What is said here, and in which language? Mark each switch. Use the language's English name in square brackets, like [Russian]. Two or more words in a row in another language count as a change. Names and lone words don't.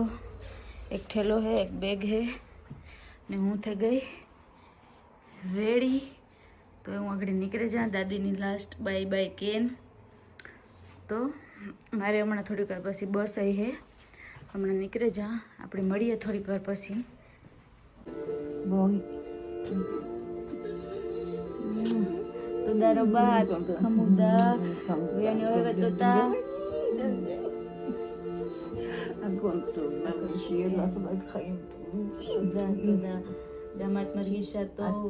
[Gujarati] એક થેલો હે, એક બેગ હે ને હું થઈ ગઈ રેડી. તો હું આગળ નીકળી જા દાદીની [English] last bye bye [Gujarati] કેન. તો મારે હમણાં થોડીક વાર પછી બસ આવી હે, હમણાં નીકળે જા, આપણે મળીએ થોડીક વાર પછી. [Hebrew] תודה רבה, חמודה, ואני אוהבת אותה. הכל טוב, שיהיה לך רק חיים טובים. תודה, תודה. גם את מרגישה טוב.